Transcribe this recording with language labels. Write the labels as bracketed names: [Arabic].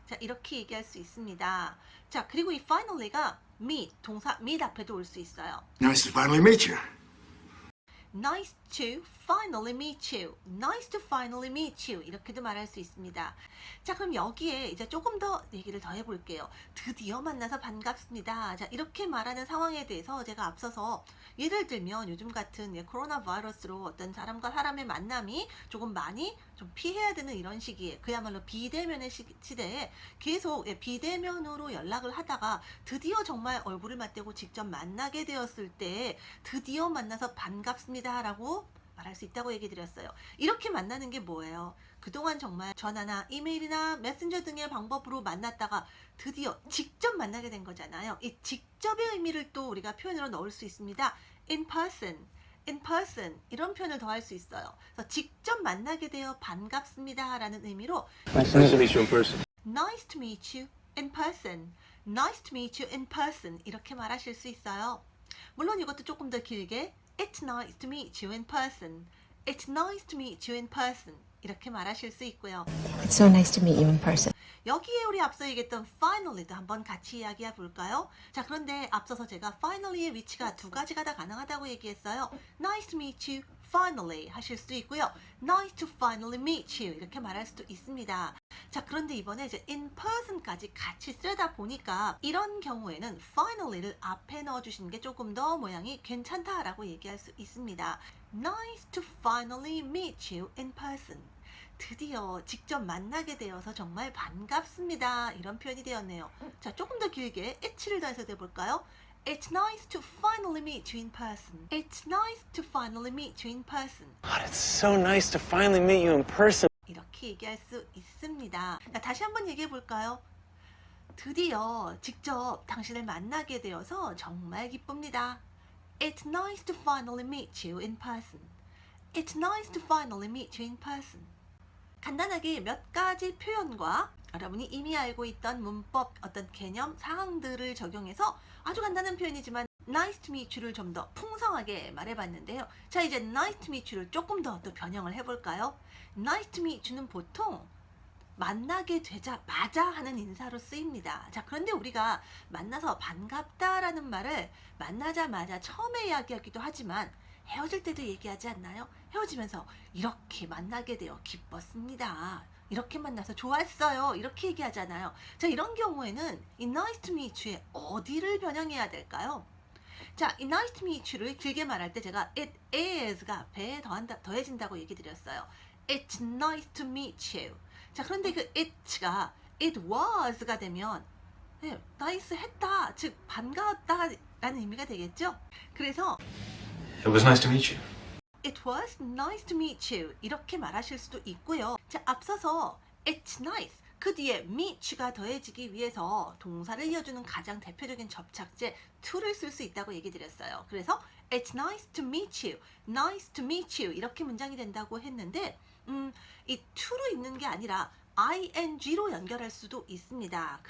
[Korean] 자, 이렇게 얘기할 수 있습니다. 자, 그리고 이 finally가 meet, 동사 meet 앞에도 올 수 있어요. [English] Nice to finally meet you. Nice to finally meet you. Nice to finally meet you. [Korean] 이렇게도 말할 수 있습니다. 자, 그럼 여기에 이제 조금 더 얘기를 더 해볼게요. 드디어 만나서 반갑습니다. 자, 이렇게 말하는 상황에 대해서 제가 앞서서 예를 들면 요즘 같은 코로나 바이러스로 어떤 사람과 사람의 만남이 조금 많이 좀 피해야 되는 이런 시기에, 그야말로 비대면의 시대에 계속 비대면으로 연락을 하다가 드디어 정말 얼굴을 맞대고 직접 만나게 되었을 때 드디어 만나서 반갑습니다 라고 말할 수 있다고 얘기 드렸어요. 이렇게 만나는 게 뭐예요? 그동안 정말 전화나 이메일이나 메신저 등의 방법으로 만났다가 드디어 직접 만나게 된 거잖아요. 이 직접의 의미를 또 우리가 표현으로 넣을 수 있습니다. in person, in person 이런 표현을 더 할 수 있어요. 그래서 직접 만나게 되어 반갑습니다 라는 의미로 [English] Nice to meet you in person. Nice to meet you in person, Nice to meet you in person [Korean] 이렇게 말하실 수 있어요. 물론 이것도 조금 더 길게 [English] It's nice to meet you in person, It's nice to meet you in person [Korean] 이렇게 말하실 수 있고요. [English] It's so nice to meet you in person. [Korean] 여기에 우리 앞서 얘기했던 finally도 한번 같이 이야기해 볼까요? 자, 그런데 앞서서 제가 finally의 위치가 두 가지가 다 가능하다고 얘기했어요. [English] Nice to meet you, finally [Korean] 하실 수도 있고요. [English] Nice to finally meet you [Korean] 이렇게 말할 수도 있습니다. 자, 그런데 이번에 이제 in person까지 같이 쓰다 보니까 이런 경우에는 finally를 앞에 넣어주시는 게 조금 더 모양이 괜찮다라고 얘기할 수 있습니다. [English] Nice to finally meet you in person. [Korean] 드디어 직접 만나게 되어서 정말 반갑습니다. 이런 표현이 되었네요. 자, 조금 더 길게 it를 더해서 해볼까요? [English] It's nice to finally meet you in person. It's nice to finally meet you in person. God, it's so nice to finally meet you in person. [Korean] 이렇게 얘기할 수 있습니다. 자, 다시 한번 얘기해 볼까요? 드디어 직접 당신을 만나게 되어서 정말 기쁩니다. [English] It's nice to finally meet you in person. It's nice to finally meet you in person. [Korean] 간단하게 몇 가지 표현과 여러분이 이미 알고 있던 문법, 어떤 개념, 사항들을 적용해서 아주 간단한 표현이지만 [English] nice to meet you [Korean] 를 좀 더 풍성하게 말해봤는데요. 자, 이제 [English] nice to meet you [Korean] 를 조금 더 또 변형을 해볼까요? nice to meet you는 보통 만나게 되자마자 하는 인사로 쓰입니다. 자, 그런데 우리가 만나서 반갑다라는 말을 만나자마자 처음에 이야기하기도 하지만 헤어질 때도 얘기하지 않나요? 헤어지면서 이렇게 만나게 되어 기뻤습니다. 이렇게 만나서 좋았어요. 이렇게 얘기하잖아요. 자, 이런 경우에는 이 [English] nice to meet you [Korean] 에 어디를 변형해야 될까요? 자, 이 [English] nice to meet you [Korean] 를 길게 말할 때 제가 it is가 앞에 더해진다고 얘기 드렸어요. [English] It's nice to meet you. [Korean] 자, 그런데 그 it가 it was가 되면 네, nice 했다, 즉 반가웠다라는 의미가 되겠죠? 그래서 [English] It was nice to meet you. It was nice to meet you [Korean] 이렇게 말하실 수도 있고요. 자, 앞서서 it's nice 그 뒤에 meet가 더해지기 위해서 동사를 이어주는 가장 대표적인 접착제 to를 쓸 수 있다고 얘기 드렸어요. 그래서 [English] it's nice to meet you, [Korean] nice to meet you 이렇게 문장이 된다고 했는데 이 to로 있는 게 아니라 ing로 연결할 수도 있습니다.